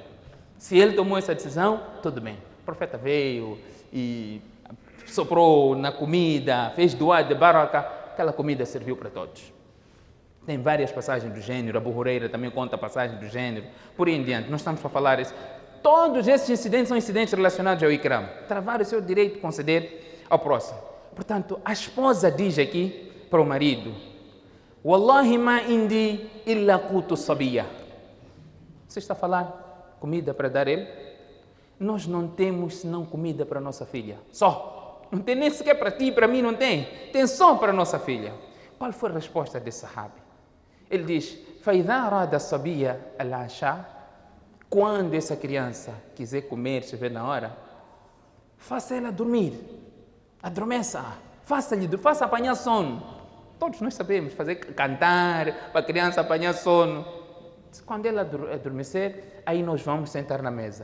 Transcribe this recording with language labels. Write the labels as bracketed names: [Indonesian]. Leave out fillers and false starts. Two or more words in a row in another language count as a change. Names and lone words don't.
[Portuguese] Se ele tomou essa decisão, tudo bem. O profeta veio e soprou na comida, fez doar de baraka, aquela comida serviu para todos. Tem várias passagens do gênero, Abu Huraira também conta passagens do gênero, por aí em diante. Nós estamos para falar isso. Todos esses incidentes são incidentes relacionados ao Ikram. Travar o seu direito de conceder ao próximo. Portanto, a esposa diz aqui para o marido: [Arabic] والله ما عندي إلا قوت صبية. [Portuguese] Você está a falar comida para dar ele? Nós não temos senão comida para nossa filha. Só. Não tem nem sequer para ti e para mim não tem. Tem só para nossa filha. Qual foi a resposta desse sahabi? Ele diz, [Arabic] فَإِذَا أَرَادَ الصَّبِيَّ الْعَشَاءَ [Portuguese] Quando essa criança quiser comer, estiver na hora, faça ela dormir. Adormeça. Faça apanhar sono. Todos nós sabemos fazer cantar para a criança apanhar sono. Quando ela adormecer, aí nós vamos sentar na mesa.